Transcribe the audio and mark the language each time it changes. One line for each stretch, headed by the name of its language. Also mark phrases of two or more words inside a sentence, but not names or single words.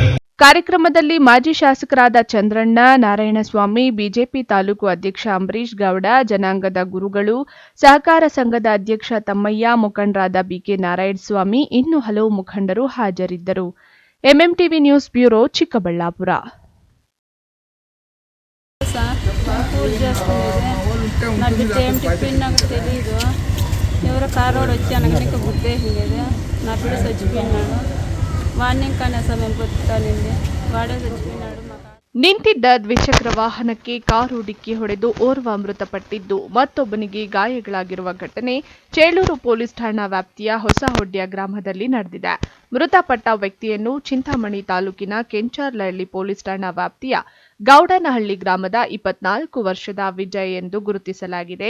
Kannada: ಕಾರ್ಯಕ್ರಮದಲ್ಲಿ ಮಾಜಿ ಶಾಸಕರಾದ ಚಂದ್ರಣ್ಣ, ನಾರಾಯಣಸ್ವಾಮಿ, ಬಿಜೆಪಿ ತಾಲೂಕು ಅಧ್ಯಕ್ಷ ಅಂಬರೀಶ್ ಗೌಡ, ಜನಾಂಗದ ಗುರುಗಳು, ಸಹಕಾರ ಸಂಘದ ಅಧ್ಯಕ್ಷ ತಮ್ಮಯ್ಯ, ಮುಖಂಡರಾದ ಬಿಕೆ ನಾರಾಯಣಸ್ವಾಮಿ, ಇನ್ನೂ ಹಲವು ಮುಖಂಡರು ಹಾಜರಿದ್ದರು. ಎಂಎಂಟಿವಿ ನ್ಯೂಸ್ ಬ್ಯೂರೋ, ಚಿಕ್ಕಬಳ್ಳಾಪುರ.
Telugu: ఎవరో కారోడు వచ్చాను నీకు బుద్ధే లేదు నా బిడ్డ చచ్చిపోయినాడు వాడిని కానీ అసలు మేము బతుకుతానండి వాడే చచ్చిపోయినాడు.
Kannada: ನಿಂತಿದ್ದ ದ್ವಿಚಕ್ರ ವಾಹನಕ್ಕೆ ಕಾರು ಡಿಕ್ಕಿ ಹೊಡೆದು ಓರ್ವ ಮೃತಪಟ್ಟಿದ್ದು ಮತ್ತೊಬ್ಬನಿಗೆ ಗಾಯಗಳಾಗಿರುವ ಘಟನೆ ಚೇಳೂರು ಪೊಲೀಸ್ ಠಾಣಾ ವ್ಯಾಪ್ತಿಯ ಹೊಸಹೊಡ್ಯ ಗ್ರಾಮದಲ್ಲಿ ನಡೆದಿದೆ. ಮೃತಪಟ್ಟ ವ್ಯಕ್ತಿಯನ್ನು ಚಿಂತಾಮಣಿ ತಾಲೂಕಿನ ಕೆಂಚಾರ್ಲಹಳ್ಳಿ ಪೊಲೀಸ್ ಠಾಣಾ ವ್ಯಾಪ್ತಿಯ ಗೌಡನಹಳ್ಳಿ ಗ್ರಾಮದ 24 ವರ್ಷದ ವಿಜಯ್ ಎಂದು ಗುರುತಿಸಲಾಗಿದೆ.